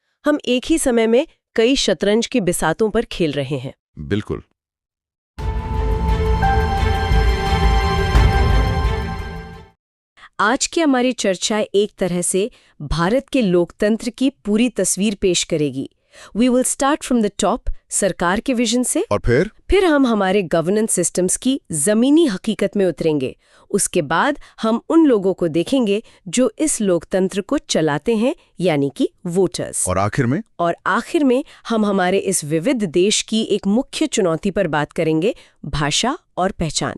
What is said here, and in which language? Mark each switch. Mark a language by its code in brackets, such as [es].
[hi] हम एक ही समय में कई शतरंज की बिसातों पर खेल रहे हैं। बिल्कुल। आज की हमारी चर्चा एक तरह से भारत के लोकतंत्र की पूरी तस्वीर पेश करेगी। [en] We will start from the top, [hi] सरकार के विजन से, और फिर हम हमारे गवर्नेंस सिस्टम्स की जमीनी हकीकत में उतरेंगे। उसके बाद हम उन लोगों को देखेंगे जो इस लोकतंत्र को चलाते हैं, यानी कि वोटर्स। और आखिर में हम हमारे इस विविध देश की एक मुख्य चुनौती पर बात करेंगे, भाषा और पहचान।